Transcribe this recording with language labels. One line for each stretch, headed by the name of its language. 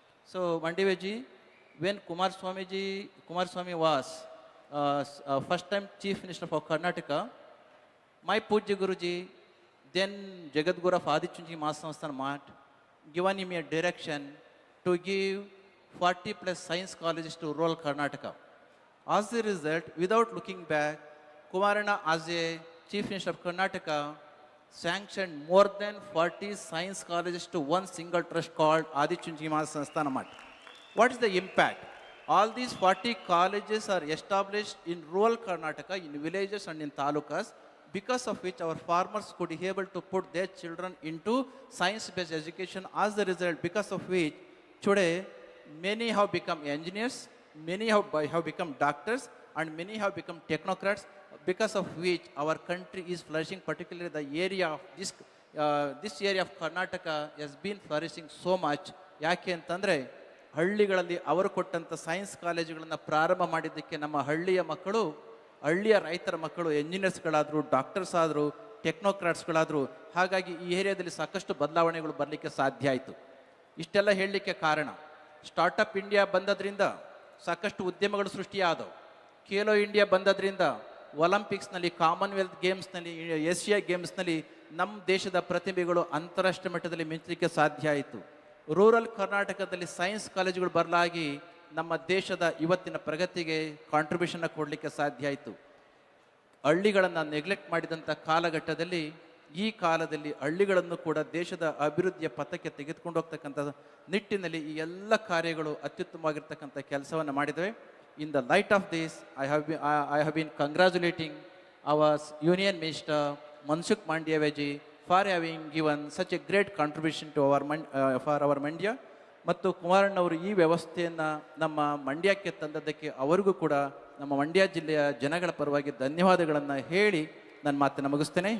English: So Mandiveji, when Kumaraswamy was first time Chief Minister for Karnataka, my Pujya Guruji, then Jagadguru of Adichunji Mahasamsthan Math, given him a direction to give 40 plus science colleges to rural Karnataka. As a result, without looking back, Kumarana as a Chief Minister of Karnataka sanctioned more than 40 science colleges to one single trust called Adichunji Mahasamsthan Math. What is the impact? All these 40 colleges are established in rural Karnataka, in villages and in talukas, because of which our farmers could be able to put their children into science-based education. As a result, because of which today many have become engineers, many have become doctors, and many have become technocrats, because of which our country is flourishing. Particularly the area of this area of Karnataka has been flourishing so much.
Kannada: ಯಾಕೆ ಅಂತಂದರೆ, ಹಳ್ಳಿಗಳಲ್ಲಿ ಅವರು ಕೊಟ್ಟಂಥ science ಕಾಲೇಜುಗಳನ್ನು ಪ್ರಾರಂಭ ಮಾಡಿದ್ದಕ್ಕೆ ನಮ್ಮ ಹಳ್ಳಿಯ ಮಕ್ಕಳು, ಹಳ್ಳಿಯ ರೈತರ ಮಕ್ಕಳು ಎಂಜಿನಿಯರ್ಸ್ಗಳಾದರು, ಡಾಕ್ಟರ್ಸ್ ಆದರು, ಟೆಕ್ನೋಕ್ರಾಟ್ಸ್ಗಳಾದರು. ಹಾಗಾಗಿ ಈ ಏರಿಯಾದಲ್ಲಿ ಸಾಕಷ್ಟು ಬದಲಾವಣೆಗಳು ಬರಲಿಕ್ಕೆ ಸಾಧ್ಯ ಆಯಿತು. ಇಷ್ಟೆಲ್ಲ ಹೇಳಲಿಕ್ಕೆ ಕಾರಣ, ಸ್ಟಾರ್ಟಪ್ ಇಂಡಿಯಾ ಬಂದದ್ರಿಂದ ಸಾಕಷ್ಟು ಉದ್ಯಮಗಳು ಸೃಷ್ಟಿಯಾದವು. ಖೇಲೋ ಇಂಡಿಯಾ ಬಂದದ್ರಿಂದ ಒಲಿಂಪಿಕ್ಸ್ನಲ್ಲಿ, ಕಾಮನ್ವೆಲ್ತ್ ಗೇಮ್ಸ್ನಲ್ಲಿ, ಏಷ್ಯಾ ಗೇಮ್ಸ್ನಲ್ಲಿ ನಮ್ಮ ದೇಶದ ಪ್ರತಿಭೆಗಳು ಅಂತಾರಾಷ್ಟ್ರೀಯ ಮಟ್ಟದಲ್ಲಿ ಮಿಂಚಲಿಕ್ಕೆ ಸಾಧ್ಯ ಆಯಿತು. ರೂರಲ್ ಕರ್ನಾಟಕದಲ್ಲಿ ಸೈನ್ಸ್ ಕಾಲೇಜುಗಳು ಬರಲಾಗಿ ನಮ್ಮ ದೇಶದ ಇವತ್ತಿನ ಪ್ರಗತಿಗೆ ಕಾಂಟ್ರಿಬ್ಯೂಷನ್ನ ಕೊಡಲಿಕ್ಕೆ ಸಾಧ್ಯ ಆಯಿತು. ಹಳ್ಳಿಗಳನ್ನು ನೆಗ್ಲೆಕ್ಟ್ ಮಾಡಿದಂಥ ಕಾಲಘಟ್ಟದಲ್ಲಿ, ಈ ಕಾಲದಲ್ಲಿ ಹಳ್ಳಿಗಳನ್ನು ಕೂಡ ದೇಶದ ಅಭಿವೃದ್ಧಿಯ ಪಥಕ್ಕೆ ತೆಗೆದುಕೊಂಡು ಹೋಗ್ತಕ್ಕಂಥ ನಿಟ್ಟಿನಲ್ಲಿ ಈ ಎಲ್ಲ ಕಾರ್ಯಗಳು ಅತ್ಯುತ್ತಮವಾಗಿರ್ತಕ್ಕಂಥ ಕೆಲಸವನ್ನು ಮಾಡಿದ್ದೇವೆ.
English: In the light of this, I have been congratulating our Union Minister Mansukh Mandaviya for having given such a great contribution to our Mandya.
Kannada: ಮತ್ತು ಕುಮಾರಣ್ಣವರು ಈ ವ್ಯವಸ್ಥೆಯನ್ನು ನಮ್ಮ ಮಂಡ್ಯಕ್ಕೆ ತಂದದ್ದಕ್ಕೆ ಅವರಿಗೂ ಕೂಡ ನಮ್ಮ ಮಂಡ್ಯ ಜಿಲ್ಲೆಯ ಜನಗಳ ಪರವಾಗಿ ಧನ್ಯವಾದಗಳನ್ನು ಹೇಳಿ ನನ್ನ ಮಾತನ್ನು ಮುಗಿಸ್ತೇನೆ.